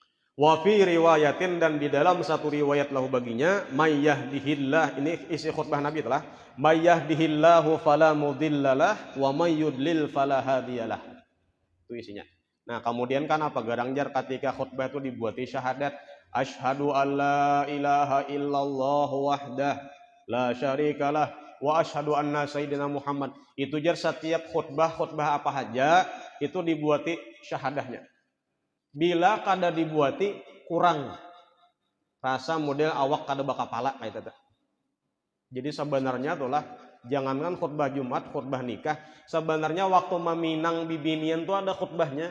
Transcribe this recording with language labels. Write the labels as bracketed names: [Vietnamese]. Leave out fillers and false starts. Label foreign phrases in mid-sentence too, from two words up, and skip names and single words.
[Arabic] وفي رواية, [Banjar] dan di dalam satu riwayat lahu baginya, [Arabic] من يهده الله, [Banjar] ini isi khutbah Nabi telah, [Arabic] من يهده الله فلا مضل له ومن يضلل فلا هادي له. [Banjar] Itu isinya. Nah, kemudian kan apa garangjar ketika khutbah itu dibuati syahadat, [Arabic] أشهد أن لا إله إلا الله وحده لا شريك له وأشهد أن سيدنا محمد. [Banjar] Itu jar setiap khutbah apa aja itu dibuati syahadahnya. Bila kada dibuati kurang rasa model awak kada bakapala kayak itu. Jadi sebenarnya itulah jangankan khutbah Jumat, khutbah nikah, sebenarnya waktu meminang bibinian tuh ada khutbahnya.